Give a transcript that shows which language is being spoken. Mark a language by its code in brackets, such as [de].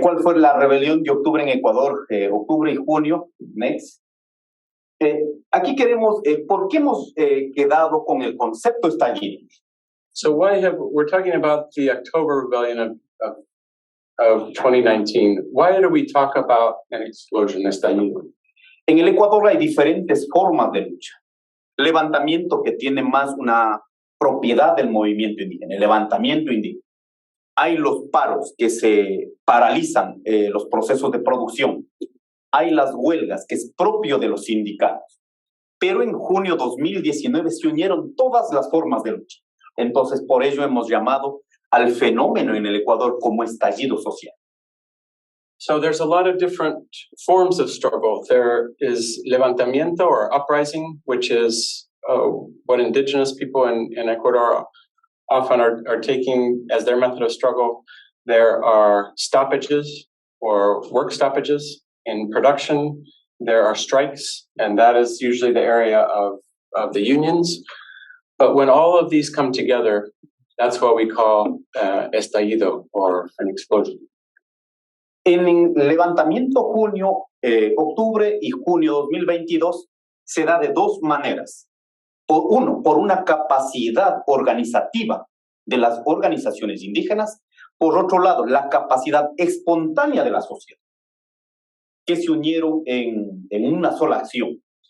[es] ¿Cuál fue la rebelión de octubre en Ecuador? Octubre y junio. Next. Aquí queremos, ¿por qué hemos quedado con el concepto estallido? [en] So we're talking about the October rebellion of 2019. Why do we talk about an explosion, estallido? [es] En el Ecuador hay diferentes formas de lucha. Levantamiento que tiene más una propiedad del movimiento indígena, el levantamiento indígena. Hay los paros que se paralizan los procesos de producción. Hay las huelgas que es propio de los sindicatos. Pero en junio 2019 se unieron todas las formas de lucha. Entonces, por ello hemos llamado al fenómeno en el Ecuador como estallido social. [en] So there's a lot of different forms of struggle. There is levantamiento or uprising, which is what indigenous people in Ecuador often are taking as their method of struggle. There are stoppages or work stoppages in production. There are strikes, and that is usually the area of the unions. But when all of these come together, that's what we call estallido or an explosion. [es] En levantamiento octubre y junio 2022 se da de dos maneras. Por una capacidad organizativa de las organizaciones indígenas. Por otro lado, la capacidad espontánea de la sociedad, que se unieron en una sola acción.